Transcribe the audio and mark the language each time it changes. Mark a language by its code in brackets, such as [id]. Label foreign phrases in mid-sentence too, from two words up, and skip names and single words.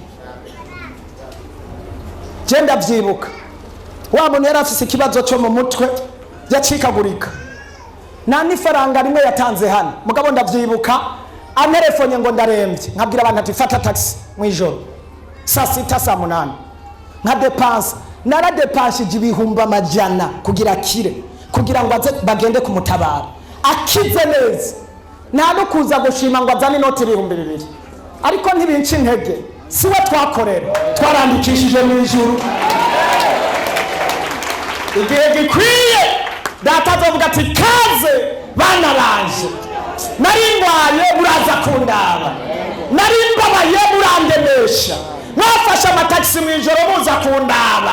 [rn] Genda byibuka wa muntu yari afise ikibazo cyo mu mutwe yacikagurika, nta n'ifaranga rimwe yatanze hano. Mugabo ndabyibuka anerefonye ngo ndarembye, nkabwira abantu ati fata taxi mu ijoro saa sita saa munani nka depanse naradepanshije ibihumbi amajana kugira akire, kugira ngo aze bagende kumutabara akize neza. Nta no kuza gushima ngo azane inoti 2,000, ariko ntibinca intege, siwe twakorera, twarandikishije mu ijuru. Igihe gikwiye data azovuga ati kaze bana banje, nari ndwaye muraza kundaba, nari mbabaye murandemesha, mwafashe amatagisi mu ijoro muza kundaba.